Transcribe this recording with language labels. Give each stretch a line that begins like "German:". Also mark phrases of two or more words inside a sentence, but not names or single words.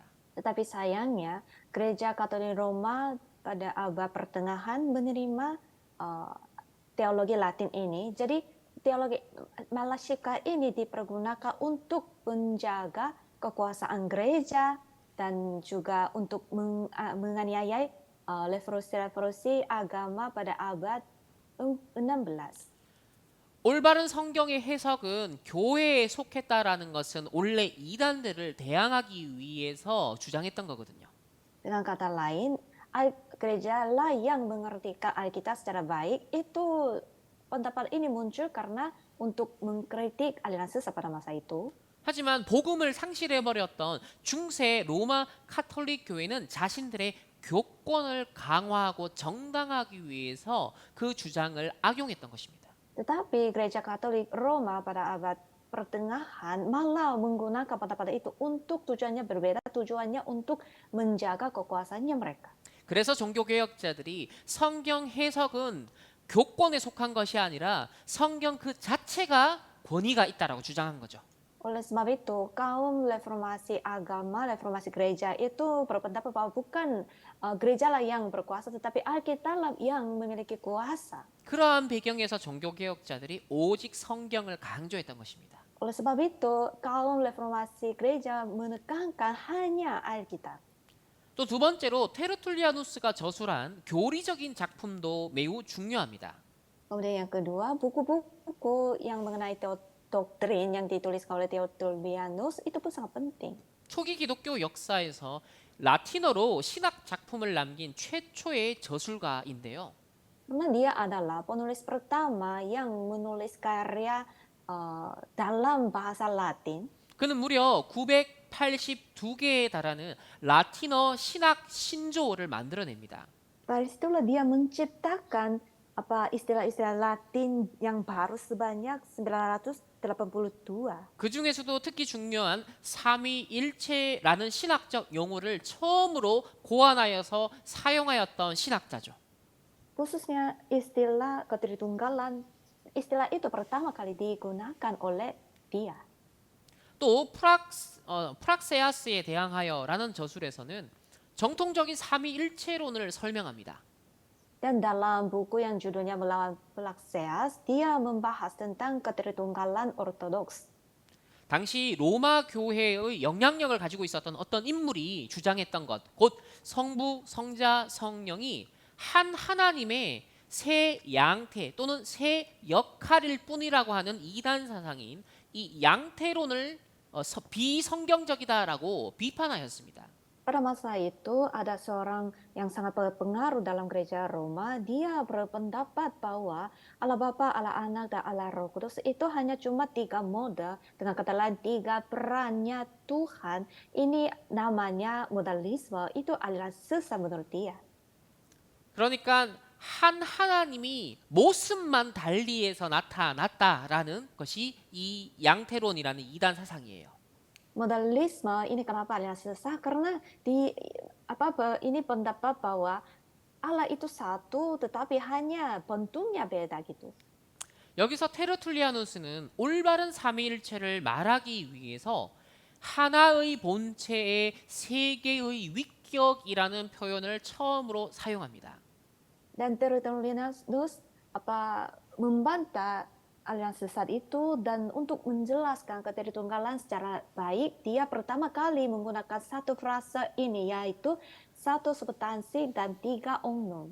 Indonesian: Tetapi sayangnya gereja Katolik Roma pada abad pertengahan menerima teologi Latin ini. Jadi teologi Malasyika ini dipergunakan untuk menjaga kekuasaan gereja dan juga untuk menganiayai revolusi agama pada abad 16.
Korean: 올바른 성경의 해석은 교회에 속했다라는 것은 원래 이단들을 대항하기 위해서 주장했던 거거든요.
Indonesian: Dengan kata lain, gereja lah yang mengartikan Alkitab secara baik. Itu pendapat ini muncul karena untuk mengkritik aliran sesat pada masa itu.
Korean: 하지만 복음을 상실해버렸던 중세 로마 카톨릭 교회는 자신들의 교권을 강화하고 정당하기 위해서 그 주장을 악용했던 것입니다.
Indonesian: Tetapi gereja Katolik Roma pada abad pertengahan malah menggunakan pendapat itu untuk tujuannya berbeda, tujuannya untuk menjaga kekuasaannya mereka.
Korean: 그래서 종교개혁자들이 성경 해석은 교권에 속한 것이 아니라 성경 그 자체가 권위가 있다라고 주장한 거죠.
Indonesian: Oleh sebab itu, kaum reformasi agama, reformasi gereja itu berpendapat bahwa bukan gereja lah yang berkuasa, tetapi Alkitab lah yang memiliki kuasa.
Korean: 그러한 배경에서 종교개혁자들이 오직 성경을 강조했던 것입니다.
Indonesian: Oleh sebab itu, kaum reformasi gereja menekankan hanya Alkitab.
Korean: 또 두 번째로 테르툴리아누스가 저술한 교리적인 작품도 매우 중요합니다.
Indonesian: Kemudian yang kedua, buku-buku yang mengenai doktrin yang ditulis oleh Tertullianus itu pun sangat penting.
Korean: 초기 기독교 역사에서 라틴어로 신학 작품을 남긴 최초의 저술가인데요.
Indonesian: Karena dia adalah penulis pertama yang menulis karya dalam bahasa Latin.
Korean: 그는 무려 982개에 달하는 라틴어 신학 신조어를 만들어냅니다.
Indonesian: Dari situlah dia menciptakan istilah-istilah Latin yang baru sebanyak 982.
Korean: 그 중에서도 특히 중요한 삼위일체라는 신학적 용어를 처음으로 고안하여서 사용하였던 신학자죠.
Indonesian: Khususnya istilah ketritunggalan, istilah itu pertama kali digunakan oleh dia.
Korean: 또 프락세아스에 대항하여라는 저술에서는 정통적인 삼위일체론을 설명합니다.
Indonesian: Dan dalam buku yang judulnya Melawan Praxeas, dia membahas tentang ketritunggalan ortodoks.
Korean: 당시 로마 교회의 영향력을 가지고 있었던 어떤 인물이 주장했던 것, 곧 성부, 성자, 성령이 한 하나님의 세 양태 또는 세 역할일 뿐이라고 하는 이단 사상인 이 양태론을 비성경적이다라고 비판하였습니다.
Indonesian: Pada masa itu ada seorang yang sangat berpengaruh dalam gereja Roma. Dia berpendapat bahwa Allah Bapa, Allah Anak, dan Allah Roh Kudus itu hanya cuma 3 mode. Dengan kata lain 3 perannya Tuhan. Ini namanya modalisme. Itu aliran sesat menurut dia.
Korean: 그러니까 한 하나님이 모습만 달리해서 나타났다라는 것이 이 양태론이라는 이단 사상이에요.
Indonesian: Modalisme ini kenapa aliran sesat? Karena ini pendapat bahwa Allah itu satu tetapi hanya bentuknya beda gitu.
Korean: 여기서 테르툴리아누스는 올바른 삼위일체를 말하기 위해서 하나의 본체의 세 개의 위격이라는 표현을 처음으로 사용합니다.
Indonesian: Dan Tertullianus membantah aliran sesat itu, dan untuk menjelaskan ketritunggalan secara baik, dia pertama kali menggunakan satu frase ini, yaitu satu substansi dan 3 oknum.